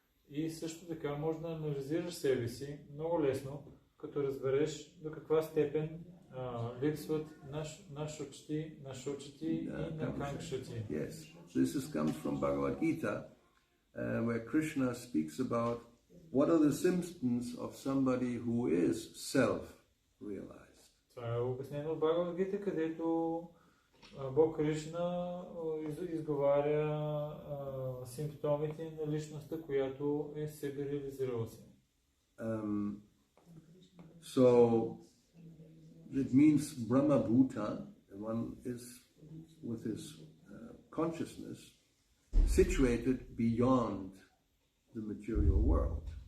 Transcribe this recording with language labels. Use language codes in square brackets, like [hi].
[bg] И също така може да анализираш себе си много лесно, като разбереш до каква степен липсват на шочати и на канкшати. [en] Yes, this comes from Bhagavad Gita, where Krishna speaks about what are the symptoms of somebody who is self-realized. [bg] Това е обяснено в Бхагавад Гита, където Бог Кришна изговаря симптомите на личността, която е себе реализирала се. [en] So it means Brahma Bhuta, one is with his consciousness situated beyond the material world.